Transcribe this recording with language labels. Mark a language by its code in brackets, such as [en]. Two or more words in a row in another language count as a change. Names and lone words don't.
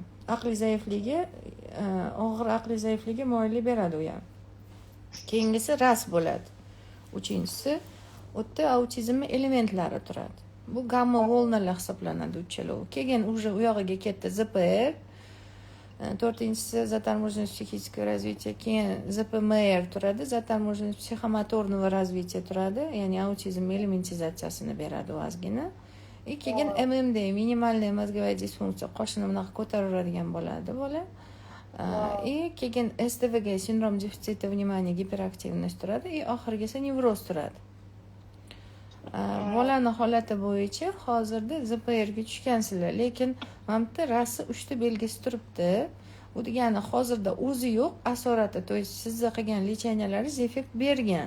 [uz] Aqliy zaifligi, og'ir aqliy zaifligi moyillik beradi u ham. Keyingisi ras bo'ladi. Uchinchisi, o'tda autizm elementlari turadi. Bu gamma volnalar hisoblanadi uchalovi. Keyin u yog'iga ketdi ZPR. [ru] to'rtinchisi заторможенность психического развития, [uz] keyin ZPMR turadi, [ru] заторможенность psixomotorного развития [uz] turadi, ya'ni autizm elementizatsiyasini beradi u ozgina. Keyin MMD, [ru] minimальная мозговая дисфункция, [uz] qoshini bunaqa ko'taraveradigan bo'ladi bola. [ru] Keyin SDVG, sindrom дефицита внимания, [uz] giperaktivность turadi, oxirgisi nevroz turadi. Bolani holati bo'yicha hozirda ZPR ga tushgansizlar, lekin mana bu yerda rasi 3 ta belgisi turibdi. Bu degani hozirda o'zi yo'q asorati, [ru] to есть [uz] sizni qilgan lecheniyalar effekt bergan.